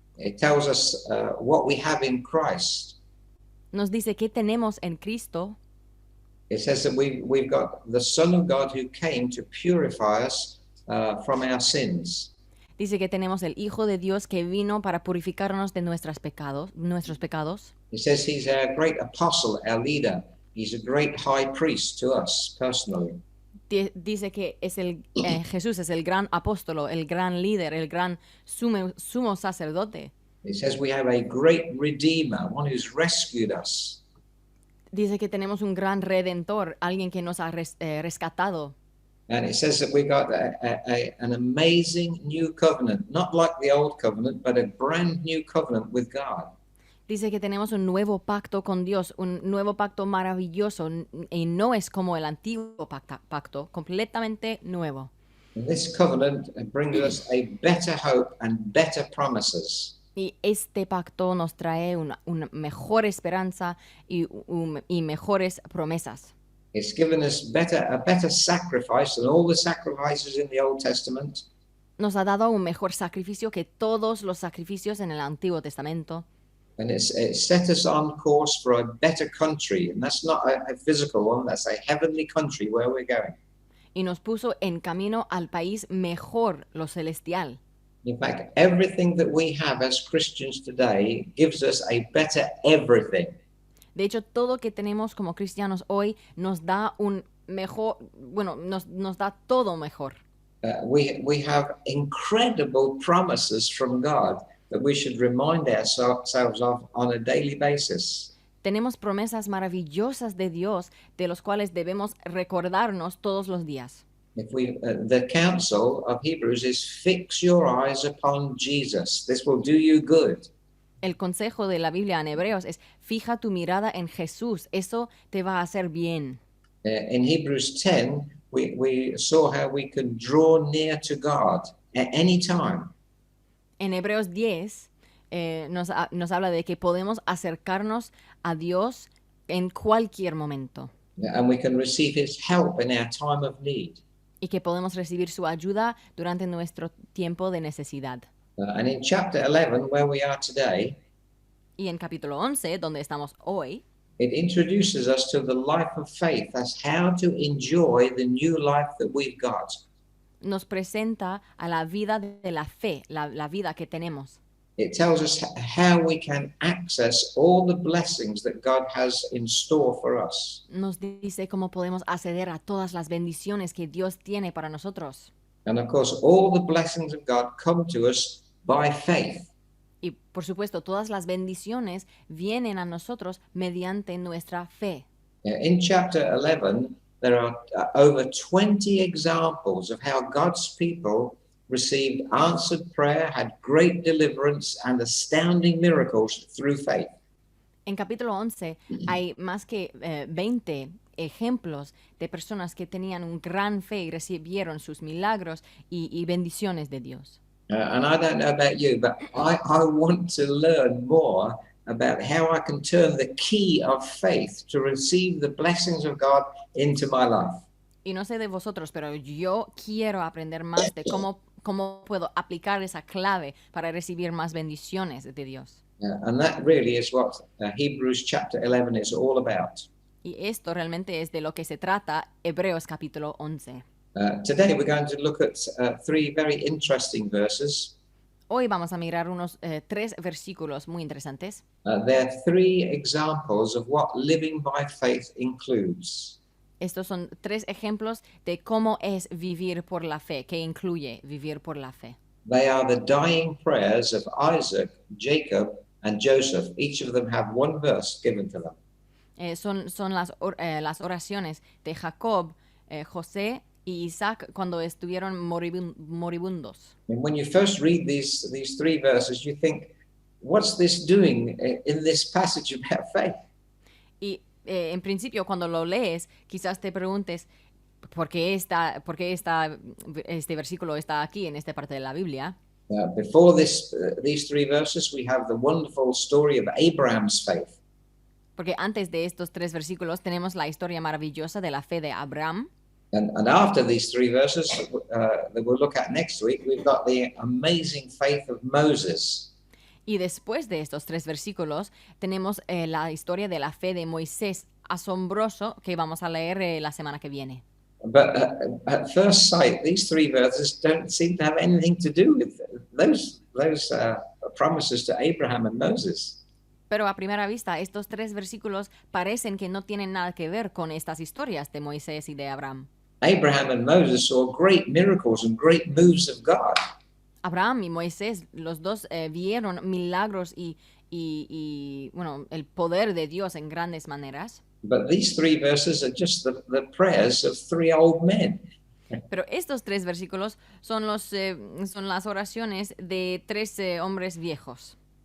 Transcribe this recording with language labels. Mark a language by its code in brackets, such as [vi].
[en] It tells us what we have in Christ. [es] Nos dice qué tenemos en Cristo. [en] It says that we've got the Son of God who came to purify us from our sins. [es] Dice que tenemos el Hijo de Dios que vino para purificarnos de nuestros pecados. [en] It says he's our great apostle, our leader. He's a great high priest to us personally. [es] Dice que es Jesús es el gran apóstolo, el gran líder, el gran sumo sacerdote. [en] It says we have a great redeemer, one who's rescued us. [es] Dice que tenemos un gran redentor, alguien que nos ha rescatado. [en] And it says that we got an amazing new covenant, not like the old covenant, but a brand new covenant with God. [es] Dice que tenemos un nuevo pacto con Dios, un nuevo pacto maravilloso, y no es como el antiguo pacto, completamente nuevo. [en] And this covenant brings us a better hope and better promises. [es] Y este pacto nos trae una mejor esperanza y mejores promesas. [en] It's given us a better sacrifice than all the sacrifices in the Old Testament. [es] Nos ha dado un mejor sacrificio que todos los sacrificios en el Antiguo Testamento. [en] And it's set us on course for a better country. And that's not a physical one, that's a heavenly country where we're going. [es] Y nos puso en camino al país mejor, lo celestial. [en] In fact, everything that we have as Christians today gives us a better everything. [es] De hecho, todo que tenemos como cristianos hoy nos da un mejor, nos da todo mejor. [en] We have incredible promises from God that we should remind ourselves of on a daily basis. [es] Tenemos promesas maravillosas de Dios de los cuales debemos recordarnos todos los días. [en] The counsel of Hebrews is fix your eyes upon Jesus. This will do you good. [es] El consejo de la Biblia en Hebreos es fija tu mirada en Jesús, eso te va a hacer bien. [en] In Hebrews 10, we saw how we can draw near to God at any time. [es] En Hebreos 10 nos habla de que podemos acercarnos a Dios en cualquier momento. [en] And we can receive his help in our time of need. [es] Y que podemos recibir su ayuda durante nuestro tiempo de necesidad. [en] And in chapter 11, where we are today, [es] y en capítulo 11, donde estamos hoy, [en] it introduces us to the life of faith as how to enjoy the new life that we've got. [es] nos presenta a la vida de la fe, la vida que tenemos. [en] It tells us how we can access all the blessings that God has in store for us. [es] Nos dice cómo podemos acceder a todas las bendiciones que Dios tiene para nosotros. [en] And of course, all the blessings of God come to us by faith. [es] Y por supuesto, todas las bendiciones vienen a nosotros mediante nuestra fe. [en] In chapter 11, there are over 20 examples of how God's people received answered prayer, had great deliverance, and astounding miracles through faith. [es] En capítulo 11 hay más que 20 ejemplos de personas que tenían un gran fe y recibieron sus milagros y bendiciones de Dios. [en] And I don't know about you, but I want to learn more about how I can turn the key of faith to receive the blessings of God into my life. [es] Y no sé de vosotros, pero yo quiero aprender más de cómo puedo aplicar esa clave para recibir más bendiciones de Dios. [en] And that really is what Hebrews chapter 11 is all about. [es] Y esto realmente es de lo que se trata Hebreos capítulo 11. [en] Today we're going to look at 3 very interesting verses. [es] Hoy vamos a mirar unos 3 versículos muy interesantes. [en] They're 3 examples of what living by faith includes. [es] Estos son 3 ejemplos de cómo es vivir por la fe, que incluye vivir por la fe. [en] They are the dying prayers of Isaac, Jacob, and Joseph. Each of them have 1 verse given to them. [es] Son las oraciones de Jacob, José y Isaac cuando estuvieron moribundos. [en] And when you first read these 3 verses, you think, what's this doing in this passage about faith? [es] Y en principio, cuando lo lees, quizás te preguntes por qué este versículo está aquí en esta parte de la Biblia. [en] Before these 3 verses, we have the wonderful story of Abraham's faith. [es] Porque antes de estos 3 versículos tenemos la historia maravillosa de la fe de Abraham. [en] And after these 3 verses that we'll look at next week, we've got the amazing faith of Moses. [es] Y después de estos 3 versículos tenemos la historia de la fe de Moisés, asombroso, que vamos a leer la semana que viene. [en] But at first sight, these 3 verses don't seem to have anything to do with those promises to Abraham and Moses. [es] Pero a primera vista, estos 3 versículos parecen que no tienen nada que ver con estas historias de Moisés y de Abraham. [en] Abraham and Moses saw great miracles and great moves of God. [es] Abraham y Moisés, los dos vieron milagros y bueno, el poder de Dios en grandes maneras. [en] But these 3 verses are just the prayers of 3 old men. [es] Pero estos 3 versículos son las oraciones de 3 hombres viejos.